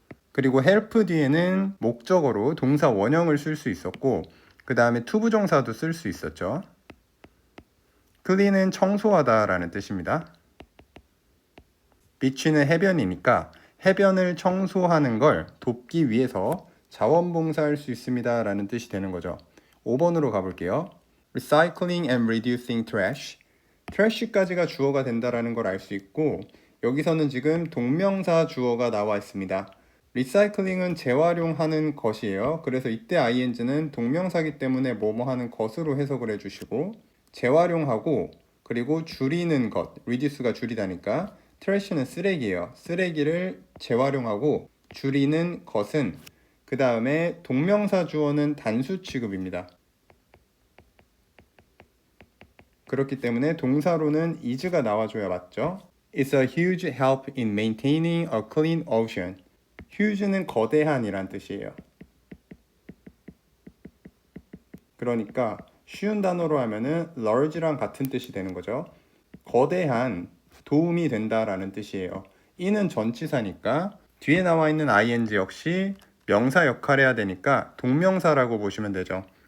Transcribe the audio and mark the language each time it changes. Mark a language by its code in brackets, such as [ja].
[ko] 그리고 help 뒤에는 목적어로 동사 원형을 쓸 수 있었고, 그 다음에 투부정사도 쓸 수 있었죠. clean은 청소하다 라는 뜻입니다. beach는 해변이니까 해변을 청소하는 걸 돕기 위해서 자원봉사할 수 있습니다 라는 뜻이 되는 거죠. 5번으로 가볼게요. [en] Recycling and reducing trash. [ko] trash까지가 주어가 된다라는 걸 알 수 있고, 여기서는 지금 동명사 주어가 나와 있습니다. 리사이클링은 재활용하는 것이에요. 그래서 이때 ing는 동명사기 때문에 뭐뭐 하는 것으로 해석을 해주시고, 재활용하고 그리고 줄이는 것, reduce가 줄이다니까 trash는 쓰레기예요. 쓰레기를 재활용하고 줄이는 것은, 그 다음에 동명사 주어는 단수 취급입니다. 그렇기 때문에 동사로는 is가 나와줘야 맞죠. [en] It's a huge help in maintaining a clean ocean. huge는 거대한 이란 뜻이에요. [ko] 그러니까 쉬운 단어로 하면은 large랑 같은 뜻이 되는 거죠. 거대한, 도움이 된다라는 뜻이에요. 이는 전치사니까 뒤에 나와 있는 ing 역시 명사 역할을 해야 되니까 동명사라고 보시면 되죠.